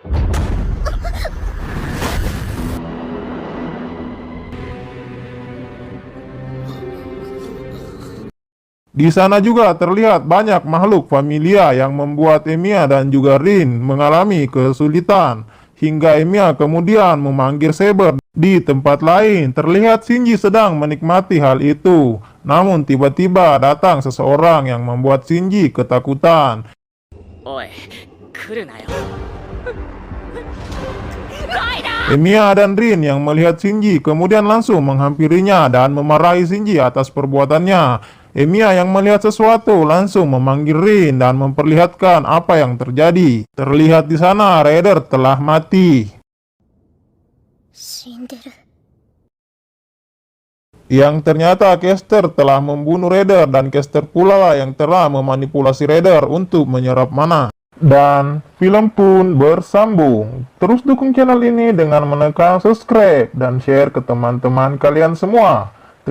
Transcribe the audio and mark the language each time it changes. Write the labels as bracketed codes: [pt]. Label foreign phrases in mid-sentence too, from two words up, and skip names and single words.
[id] Di sana juga terlihat banyak makhluk familia yang membuat Emiya dan juga Rin mengalami kesulitan. Hingga Emiya kemudian memanggil Saber. Di tempat lain, terlihat Shinji sedang menikmati hal itu. Namun tiba-tiba datang seseorang yang membuat Shinji ketakutan. [ja] おい、来るなよ。 [id] Emiya dan Rin yang melihat Shinji kemudian langsung menghampirinya dan memarahi Shinji atas perbuatannya. Emiya yang melihat sesuatu langsung memanggil Rin dan memperlihatkan apa yang terjadi. Terlihat di sana Raider telah mati. [ja] 死んでる。 [id] Yang ternyata caster telah membunuh Raider dan caster pula lah yang telah memanipulasi Raider untuk menyerap mana. Dan film pun bersambung. Terus dukung channel ini dengan menekan subscribe dan share ke teman-teman kalian semua.